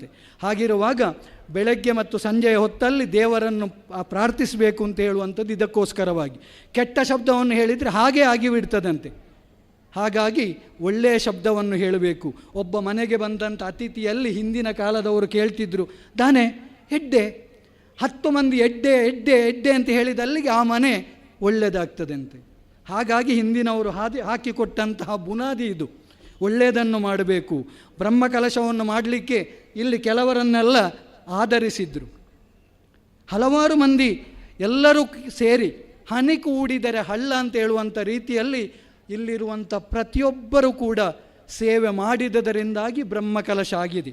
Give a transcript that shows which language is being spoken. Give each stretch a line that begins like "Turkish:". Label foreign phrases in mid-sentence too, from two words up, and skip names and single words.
Kannada: ಹಾಗಿರುವಾಗ ಬೆಳಗ್ಗೆ ಮತ್ತು ಸಂಜೆಯ ಹೊತ್ತಲ್ಲಿ ದೇವರನ್ನು ಪ್ರಾರ್ಥಿಸಬೇಕು ಅಂತ ಹೇಳುವಂಥದ್ದು ಇದಕ್ಕೋಸ್ಕರವಾಗಿ. ಕೆಟ್ಟ ಶಬ್ದವನ್ನು ಹೇಳಿದರೆ ಹಾಗೇ ಆಗಿಬಿಡ್ತದಂತೆ. ಹಾಗಾಗಿ ಒಳ್ಳೆಯ ಶಬ್ದವನ್ನು ಹೇಳಬೇಕು. ಒಬ್ಬ ಮನೆಗೆ ಬಂದಂಥ ಅತಿಥಿಯಲ್ಲಿ ಹಿಂದಿನ ಕಾಲದವರು ಕೇಳ್ತಿದ್ರು,
Tulu: ದಾನೆ ಎಡ್ಡೆ, 10 ಮಂದಿ ಎಡ್ಡೆ ಎಡ್ಡೆ ಎಡ್ಡೆ
Kannada: ಅಂತ ಹೇಳಿದಲ್ಲಿಗೆ ಆ ಮನೆ ಒಳ್ಳೆಯದಾಗ್ತದಂತೆ. ಹಾಗಾಗಿ ಹಿಂದಿನವರು ಹಾಕಿಕೊಟ್ಟಂತಹ ಬುನಾದಿ ಇದು. ಒಳ್ಳೆಯದನ್ನು ಮಾಡಬೇಕು. ಬ್ರಹ್ಮಕಲಶವನ್ನು ಮಾಡಲಿಕ್ಕೆ ಇಲ್ಲಿ ಕೆಲವರನ್ನೆಲ್ಲ ಆಧರಿಸಿದ್ರು. ಹಲವಾರು ಮಂದಿ ಎಲ್ಲರೂ ಸೇರಿ ಹನಿ ಕೂಡಿದರೆ ಹಳ್ಳ ಅಂತ ಹೇಳುವಂಥ ರೀತಿಯಲ್ಲಿ ಇಲ್ಲಿರುವಂಥ ಪ್ರತಿಯೊಬ್ಬರೂ ಕೂಡ ಸೇವೆ ಮಾಡಿದದರಿಂದಾಗಿ ಬ್ರಹ್ಮಕಲಶ ಆಗಿದೆ.